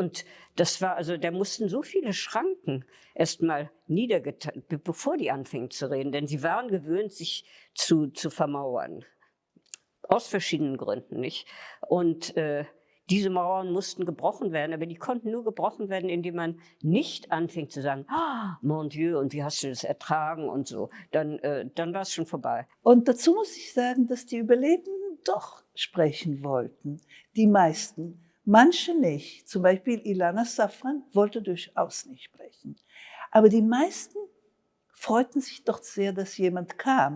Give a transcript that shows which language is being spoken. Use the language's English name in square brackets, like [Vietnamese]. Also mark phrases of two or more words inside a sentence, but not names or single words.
[German] Und das war, also da mussten so viele Schranken erstmal niedergetan, bevor die anfingen zu reden, denn sie waren gewöhnt, sich zu vermauern. Aus verschiedenen Gründen, nicht? Und diese Mauern mussten gebrochen werden, aber die konnten nur gebrochen werden, indem man nicht anfing zu sagen, [French] ah, mon Dieu, [German] und wie hast du das ertragen und so. Dann war es schon vorbei. Und dazu muss ich sagen, dass die Überlebenden doch sprechen wollten. Die meisten. Manche nicht. Zum Beispiel Ilana Safran wollte durchaus nicht sprechen. Aber die meisten freuten sich doch sehr, dass jemand kam.